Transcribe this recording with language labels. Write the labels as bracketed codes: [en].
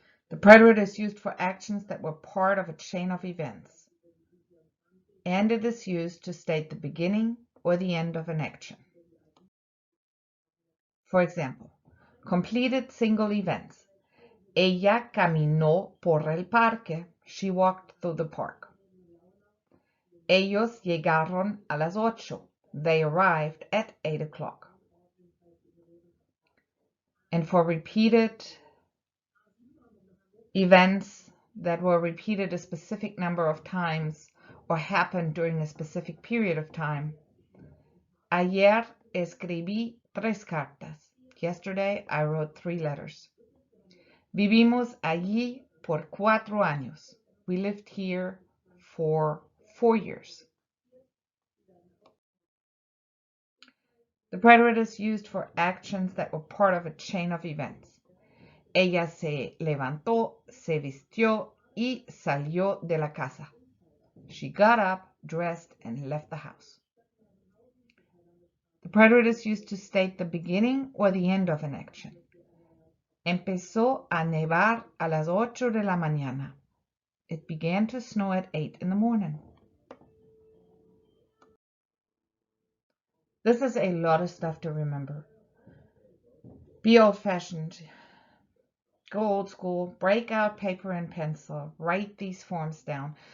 [en] The preterit is used for actions that were part of a chain of events. And it is used to state the beginning or the end of an action. For example, completed single events. [es] Ella caminó por el parque. [en] She walked through the park. [es] Ellos llegaron a las 8. [en] They arrived at 8 o'clock. And for repeated events that were repeated a specific number of times or happened during a specific period of time. [es] Ayer escribí 3 cartas. [en] Yesterday I wrote 3 letters. [es] Vivimos allí por 4 años. [en] We lived here for 4 years. The preterit is used for actions that were part of a chain of events. [es] Ella se levantó, se vistió y salió de la casa. [en] She got up, dressed, and left the house. The preterit is used to state the beginning or the end of an action. [es] Empezó a nevar a las 8 de la mañana. [en] It began to snow at 8 in the morning. This is a lot of stuff to remember. Be old-fashioned. Go old school. Break out paper and pencil. Write these forms down.